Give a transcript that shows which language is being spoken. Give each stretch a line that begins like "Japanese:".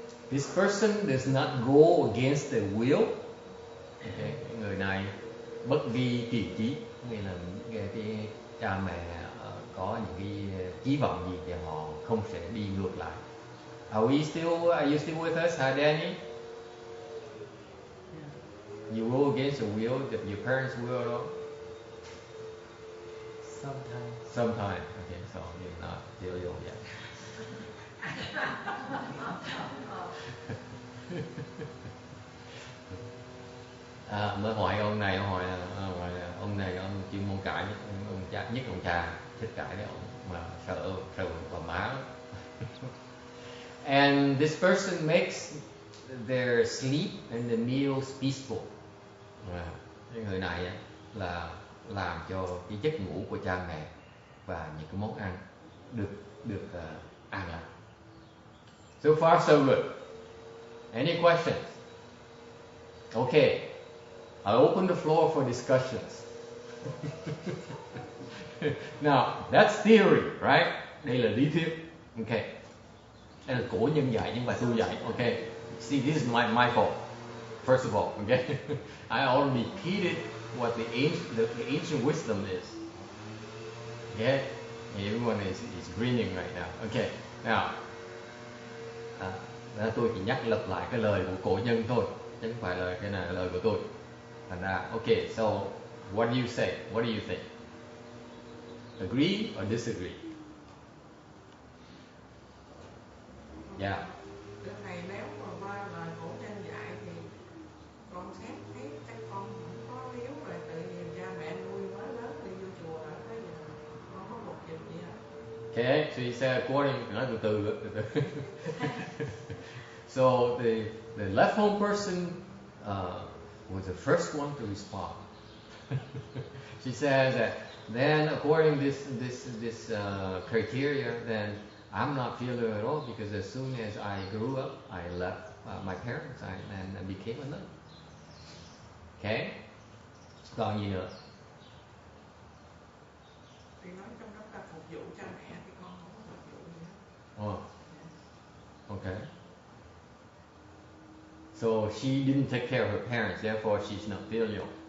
English: This person does not go against the will. Okay?
Vietnamese: Cái người này bất vi kỳ chí, nghĩa là cái cha mẹ có những cái chí vọng gì thì họ không sẽ đi ngược lại.
English: Are you still with us, Danny? You go against the will that your parents will at all? Sometimes. Okay, so you're not filial yet.
Vietnamese: Mới hỏi ông này, ông này ông chuyên môn cãi nhất, ông cha. thích cãi với ông mà sợ bà má.
English: And this person makes their sleep and the meals peaceful.
Vietnamese: Cái người này là làm cho cái giấc ngủ của cha mẹ và những cái món ăn được an lành.
English: So far so good. Any questions? Okay. I open the floor for discussions. Now, that's theory, right?
Vietnamese: Đây là lý thuyết.
English: Okay.
Vietnamese: Đây là cổ nhân dạy nhưng mà tôi dạy.
English: Okay. See, this is my fault. First of all, okay. I already repeated what the ancient wisdom is. Okay. Everyone is grinning right now. Okay.
Vietnamese: Now, tôi chỉ nhắc lặp lại cái lời của cổ nhân thôi, chứ không phải là cái này là lời của tôi. Thành ra,
English: okay. So, what do you say? What do you think? Agree or disagree? Yeah.
Vietnamese: Thầy nếu mà qua lời cổ nhân dạy thì con xét thấy các con không có hiếu rồi tự nhiên cha mẹ nuôi mới lớn đi vô chùa ở cái gì không có một việc gì hết.
English: Okay, so you say according,
Vietnamese: nói từ từ.
English: So the left home person was the first one to respond. She says that then according this criteria, then I'm not feeling at all because as soon as I grew up, I left my parents and I became a nun. Okay?
Vietnamese: Còn gì nữa? Thì nói trong đó là phục vụ cha mẹ thì con không có phục vụ gì hết.
English: Oh. Okay. So she didn't take care of her parents, therefore she's not filial.